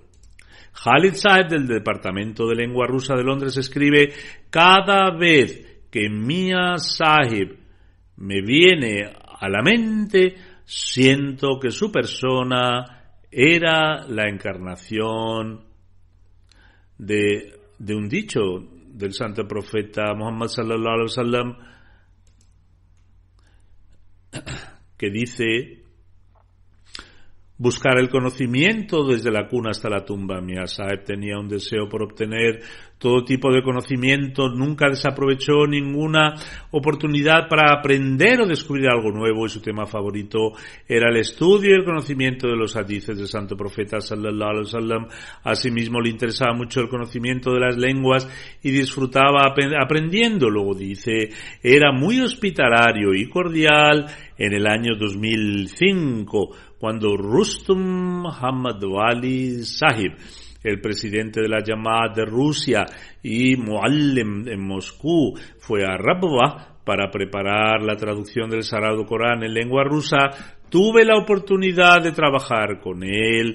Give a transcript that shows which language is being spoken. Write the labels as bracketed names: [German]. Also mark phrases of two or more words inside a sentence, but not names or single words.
[Spanish] Khalid Sahib, del Departamento de Lengua Rusa de Londres, escribe: cada vez que Mia Sahib me viene a la mente, siento que su persona era la encarnación de un dicho del santo profeta Muhammad [Arabic] صلى الله عليه وسلم [Spanish] que dice: buscar el conocimiento desde la cuna hasta la tumba. Mia Sahib tenía un deseo por obtener todo tipo de conocimiento, nunca desaprovechó ninguna oportunidad para aprender o descubrir algo nuevo, y su tema favorito era el estudio y el conocimiento de los hadices del santo profeta [Arabic] صلى الله عليه وسلم. [Spanish] Asimismo, le interesaba mucho el conocimiento de las lenguas y disfrutaba aprendiendo. Luego dice: era muy hospitalario y cordial. En el año 2005, cuando Rustum Hamad Wali Sahib, el presidente de la Jamaat de Rusia y Muallim en Moscú, fue a Rabwa para preparar la traducción del Sagrado Corán en lengua rusa, tuve la oportunidad de trabajar con él.